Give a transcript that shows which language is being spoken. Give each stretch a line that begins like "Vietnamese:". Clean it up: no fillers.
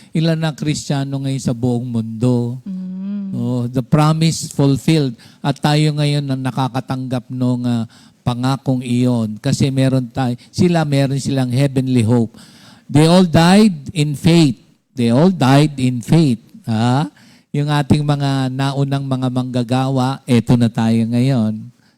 Filipino: Ilan na Kristiyano ngayon sa buong mundo?
English: Oh, the promise fulfilled.
Filipino: At tayo ngayon na nakakatanggap ng pangakong iyon. Kasi meron silang
English: heavenly hope. They all died in faith. They all died in faith.
Filipino: Yung ating mga naunang mga manggagawa, eto na tayo ngayon.